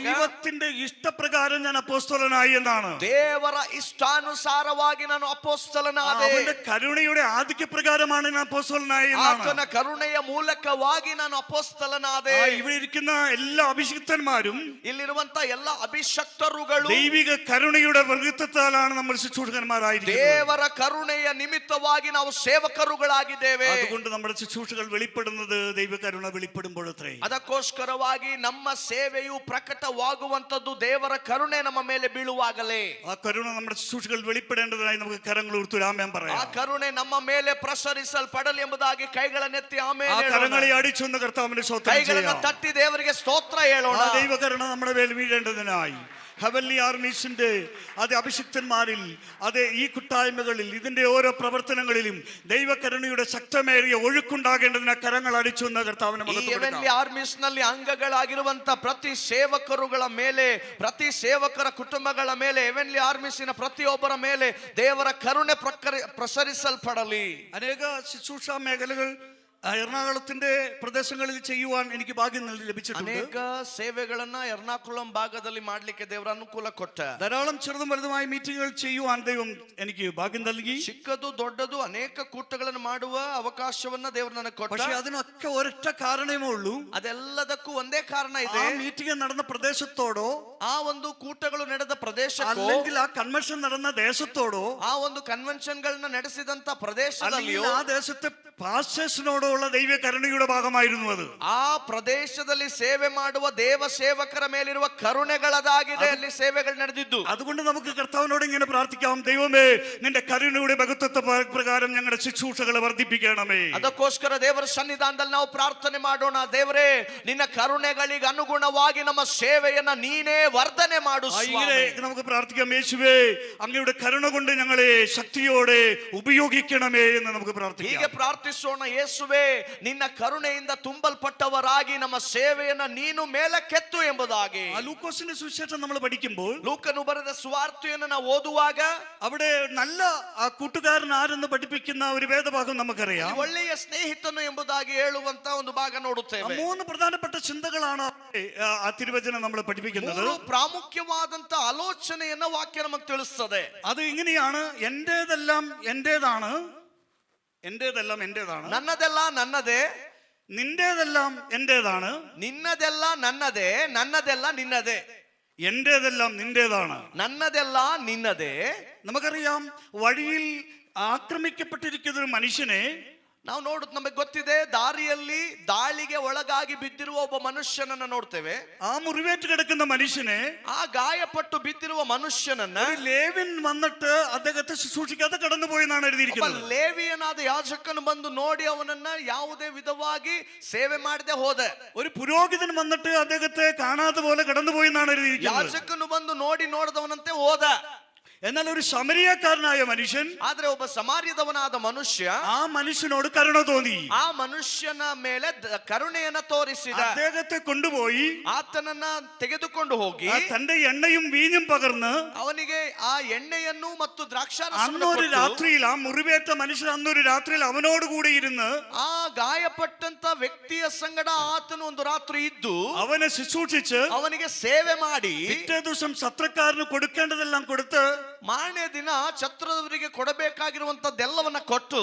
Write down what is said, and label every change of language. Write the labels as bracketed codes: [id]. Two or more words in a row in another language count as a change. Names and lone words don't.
[ml] ദൈവത്തിന്റെ ഇഷ്ടപ്രകാരം ഞാൻ അപ്പോസ്തലനായി എന്നാണ്. [kn] ದೇವರ ಇಷ್ಟಾನುಸಾರವಾಗಿ ನಾನು ಅಪೋಸ್ತಲನಾದೆ. [ml] അവന്റെ കരുണയുടെ ആധിക്യപ്രകാരമാണ് ഞാൻ അപ്പോസ്തലനായി എന്നാണ്. [kn] ಆತನ ಕರುಣೆಯ ಮೂಲಕವಾಗಿ ನಾನು ಅಪೋಸ್ತಲನಾದೆ. [ml] ഇവിടെ ഇരിക്കുന്ന എല്ലാ അഭിഷിക്തന്മാരും, [kn] ಇಲ್ಲಿರುವಂತ ಎಲ್ಲ ಅಭಿಷಕ್ತರುಗಳು [ml] ദൈവിക കരുണയുടെ വൃത്തത്താലാണ് നമ്മൾ ശുശ്രൂഷകന്മാരായിരിക്കുന്നത്. [kn] ದೇವರ ಕರುಣೆಯ ನಿಮಿತ್ತವಾಗಿ ನಾವು ಸೇವಕರುಗಳಾಗಿದ್ದೇವೆ. [ml] അതുകൊണ്ട് നമ്മുടെ ശുശ്രൂഷകൾ വെളിപ്പെടുന്നത് ദൈവകരുണ വെളിപ്പെടുമ്പോഴത്രേ. [kn] ಅದಕ್ಕೋಸ್ಕರವಾಗಿ ನಮ್ಮ ಸೇವೆಯು ಪ್ರಕಟವಾಗುವಂತದ್ದು ದೇವರ ಕರುಣೆ ನಮ್ಮ ಮೇಲೆ ಬೀಳುವಾಗಲೇ. [ml] ആ കരുണ നമ്മുടെ ശുശ്രൂഷകൾ വെളിപ്പെടേണ്ടതായി നമുക്ക് കരങ്ങൾ ഉയർത്തി ആമേൻ പറയാം. [kn] ಆ ಕರುಣೆ ನಮ್ಮ ಮೇಲೆ ಪ್ರಸರಿಸಲ್ಪಡಲಿ ಎಂಬುದಾಗಿ ಕೈಗಳನ್ನೆತ್ತಿ [ml] ആ [kn] ಆಮೇಲೆ [ml] കരങ്ങളെ അടിച്ചൊന്ന് കർത്താവിന് സ്തോത്രം [kn] ಕೈಗಳನ್ನ [ml] ചെയ്യാം. [kn] ತಟ್ಟಿ ದೇವರಿಗೆ ಸ್ತೋತ್ರ ಹೇಳೋಣ. [ml] ആ ദൈവകരുണ നമ്മുടെ മേൽ വീഴേണ്ടതിനായി ഹെവൻലി ആർമീസിന്റെ അത് അഭിഷിക്തന്മാരിൽ അത് ഈ കൂട്ടായ്മകളിൽ ഇതിന്റെ ഓരോ പ്രവർത്തനങ്ങളിലും ദൈവകരുണയുടെ ശക്തമേറിയ ഒഴുക്കുണ്ടാകേണ്ടതിന് കരങ്ങൾ അടിച്ചു എന്ന കർത്താവിനെ [kn] ಈ ಹೆವೆನ್ಲಿ ಆರ್ಮೀಸ್ ನಲ್ಲಿ ಅಂಗಗಳಾಗಿರುವಂತ ಪ್ರತಿ ಸೇವಕರುಗಳ ಮೇಲೆ, ಪ್ರತಿ ಸೇವಕರ ಕುಟುಂಬಗಳ ಮೇಲೆ, ಹೆವೆನ್ಲಿ ಆರ್ಮೀಸಿನ ಪ್ರತಿಯೊಬ್ಬರ ಮೇಲೆ ದೇವರ ಕರುಣೆ ಪ್ರಸರಿಸಲ್ಪಡಲಿ. [ml] അനേക ശുശ്രൂഷ മേഖലകൾ എറണാകുളത്തിന്റെ പ്രദേശങ്ങളിൽ ചെയ്യുവാൻ എനിക്ക് ഭാഗ്യം ലഭിച്ചിട്ടുണ്ട്. [kn] ಅನೇಕ ಸೇವೆಗಳನ್ನ ಎರ್ನಾಕುಳಂ ಭಾಗದಲ್ಲಿ ಮಾಡ್ಲಿಕ್ಕೆ ದೇವರ ಅನುಕೂಲ ಕೊಟ್ಟ. [ml] ധാരാളം ചെറുതും വലുതുമായ മീറ്റിംഗുകൾ ചെയ്യുവാൻ ദൈവം എനിക്ക് ഭാഗ്യം നൽകി. [kn] ಚಿಕ್ಕದು ದೊಡ್ಡದು ಅನೇಕ ಕೂಟಗಳನ್ನು ಮಾಡುವ ಅವಕಾಶವನ್ನ ದೇವರು ನನಗೆ ಕೊಟ್ಟ. [ml] പക്ഷെ അതിനൊക്കെ ഒരൊറ്റ കാരണമേ ഉള്ളൂ. [kn] ಅದೆಲ್ಲದಕ್ಕೂ ಒಂದೇ ಕಾರಣ ಇದೆ. [ml] ആ മീറ്റിംഗ് നടന്ന പ്രദേശത്തോടോ [kn] ಆ ಒಂದು ಕೂಟಗಳು ನಡೆದ ಪ್ರದೇಶಕ್ಕೋ [ml] അല്ലെങ്കിൽ ആ കൺവെൻഷൻ നടന്ന ദേശത്തോടോ [kn] ಆ ಒಂದು ಕನ್ವೆನ್ಷನ್ ಗಳನ್ನ ನಡೆಸಿದಂತ ಪ್ರದೇಶದಲ್ಲಿಯೋ [ml] ആ ദേശത്തെ പാസ്റ്റേഴ്സിനോടുള്ള ദൈവ കരുണയുടെ ഭാഗമായിരുന്നു അത്. [kn] ಆ ಪ್ರದೇಶದಲ್ಲಿ ಸೇವೆ ಮಾಡುವ ದೇವ ಸೇವಕರ ಮೇಲಿರುವ ಕರುಣೆಗಳದಾಗಿದೆ ಅಲ್ಲಿ ಸೇವೆಗಳು ನಡೆದಿದ್ದು. [ml] അതുകൊണ്ട് നമുക്ക് കർത്താവിനോട് ഇങ്ങനെ പ്രാർത്ഥിക്കാം, ദൈവമേ നിന്റെ കരുണയുടെ ബഹുത്വത്തെ പ്രകാരം ഞങ്ങളുടെ ശുശ്രൂഷകളെ വർദ്ധിപ്പിക്കണമേ. [kn] ಅದಕ್ಕೋಸ್ಕರ ದೇವರ ಸನ್ನಿಧಾನದಲ್ಲಿ ನಾವು ಪ್ರಾರ್ಥನೆ ಮಾಡೋಣ. ದೇವರೇ, ನಿನ್ನ ಕರುಣೆಗಳಿಗೆ ಅನುಗುಣವಾಗಿ ನಮ್ಮ ಸೇವೆಯನ್ನ ನೀನೇ ವರ್ಧನೆ ಮಾಡು. [ml] ഇങ്ങനെ നമുക്ക് പ്രാർത്ഥിക്കാം, യേശുവേ അങ്ങയുടെ കരുണ കൊണ്ട് ഞങ്ങളെ ശക്തിയോടെ ഉപയോഗിക്കണമേ എന്ന് നമുക്ക് പ്രാർത്ഥിക്കാം. [kn] ಹೀಗೆ ಪ್ರಾರ್ಥಿಸೋಣ. ಯೇಸುವೇ, ನಿನ್ನ ಕರುಣೆಯಿಂದ ತುಂಬಲ್ಪಟ್ಟವರಾಗಿ ನಮ್ಮ ಸೇವೆಯನ್ನ ನೀನು ಮೇಲಕ್ಕೆತ್ತು ಎಂಬುದಾಗಿ. [ml] ലൂക്കോസിന്റെ സുവിശേഷം നമ്മൾ പഠിക്കുമ്പോൾ [kn] ಲೂಕನು ಬರೆದ ಸುವಾರ್ತೆಯನ್ನು ನಾವು ಓದುವಾಗ [ml] അവിടെ നല്ല കൂട്ടുകാരൻ ആരെന്ന് പഠിപ്പിക്കുന്ന ഒരു വേദഭാഗം നമുക്കറിയാം. [kn] ಒಳ್ಳೆಯ ಸ್ನೇಹಿತನು ಎಂಬುದಾಗಿ ಹೇಳುವಂತ ಒಂದು ಭಾಗ ನೋಡುತ್ತೇವೆ. [ml] 3 പ്രധാനപ്പെട്ട ചിന്തകളാണ് ആ തിരുവചനം നമ്മൾ പഠിപ്പിക്കുന്നത്. [kn] 3 ಪ್ರಾಮುಖ್ಯವಾದಂತ ಆಲೋಚನೆಯನ್ನ ವಾಕ್ಯ ನಮಗೆ ತಿಳಿಸ್ತದೆ. [ml] അത് ഇങ്ങനെയാണ്: എന്റേതെല്ലാം എന്റേതാണ്, എന്റേതെല്ലാം എന്റേതാണ്, [kn] ನನ್ನದೆಲ್ಲ ನನ್ನದೇ, [ml] നിന്റേതെല്ലാം എന്റേതാണ്, [kn] ನಿನ್ನದೆಲ್ಲ ನನ್ನದೇ, ನನ್ನದೆಲ್ಲ ನಿನ್ನದೇ, [ml] എന്റേതെല്ലാം നിന്റേതാണ്. [kn] ನನ್ನದೆಲ್ಲ ನಿನ್ನದೇ. [ml] നമുക്കറിയാം, വഴിയിൽ ആക്രമിക്കപ്പെട്ടിരിക്കുന്ന ഒരു മനുഷ്യനെ [kn] ನಾವು ನಮಗೆ ಗೊತ್ತಿದೆ, ದಾರಿಯಲ್ಲಿ ದಾಳಿಗೆ ಒಳಗಾಗಿ ಬಿದ್ದಿರುವ ಒಬ್ಬ ಮನುಷ್ಯನನ್ನ ನೋಡ್ತೇವೆ. [ml] ആ മുറിവേറ്റ് കിടക്കുന്ന മനുഷ്യനെ, [kn] ಆ ಗಾಯಪಟ್ಟು ಬಿದ್ದಿರುವ ಮನುಷ್ಯನನ್ನ [ml] ലേവ്യൻ വന്നിട്ട് അദ്ദേഹത്തെ ശുശ്രൂഷിക്കാതെ കടന്നുപോയി എന്നാണ് എഴുതിയിരിക്കുന്നത്. [kn] ಲೇವಿಯನಾದ ಯಾಜಕನು ಬಂದು ನೋಡಿ ಅವನನ್ನ ಯಾವುದೇ ವಿಧವಾಗಿ ಸೇವೆ ಮಾಡದೆ ಹೋದ. [ml] ഒരു പുരോഹിതൻ വന്നിട്ട് അദ്ദേഹത്തെ കാണാതെ പോലെ കടന്നുപോയി എന്നാണ് എഴുതിയിരിക്കുന്നത്. [kn] ಯಾಜಕನು ಬಂದು ನೋಡದವನಂತೆ ಹೋದ. [ml] എന്നാൽ ഒരു ശമരിയക്കാരനായ മനുഷ്യൻ, [kn] ಆದ್ರೆ ಒಬ್ಬ ಸಮಾರ್ಯದವನಾದ ಮನುಷ್ಯ [ml] ആ മനുഷ്യനോട് കരുണ തോന്നി. [kn] ಆ ಮನುಷ್ಯನ ಮೇಲೆ ಕರುಣೆಯನ್ನ ತೋರಿಸಿದ. [ml] അദ്ദേഹത്തെ കൊണ്ടുപോയി [kn] ಆತನನ್ನ ತೆಗೆದುಕೊಂಡು ಹೋಗಿ [ml] തന്റെ എണ്ണയും വീഞ്ഞും പകർന്ന് [kn] ಅವನಿಗೆ ಆ ಎಣ್ಣೆಯನ್ನು ಮತ್ತು [ml] അന്നൊരു [kn] ದ್ರಾಕ್ಷಾರಸವನ್ನು [ml] രാത്രിയിൽ ആ മുറിവേറ്റ മനുഷ്യൻ അന്നൊരു രാത്രിയിൽ അവനോട് കൂടി ഇരുന്ന് [kn] ಆ ಗಾಯಪಟ್ಟಂತ ವ್ಯಕ್ತಿಯ ಸಂಗಡ ಆತನು ಒಂದು ರಾತ್ರಿ ಇದ್ದು [ml] അവനെ ശുശ്രൂഷിച്ച് [kn] ಅವನಿಗೆ ಸೇವೆ ಮಾಡಿ [ml] പിറ്റേ ദിവസം സത്രക്കാരന് കൊടുക്കേണ്ടതെല്ലാം കൊടുത്ത് [kn] ಮಾರನೇ ದಿನ ಛತ್ರದವರಿಗೆ ಕೊಡಬೇಕಾಗಿರುವಂತದ್ದೆಲ್ಲವನ್ನ ಕೊಟ್ಟು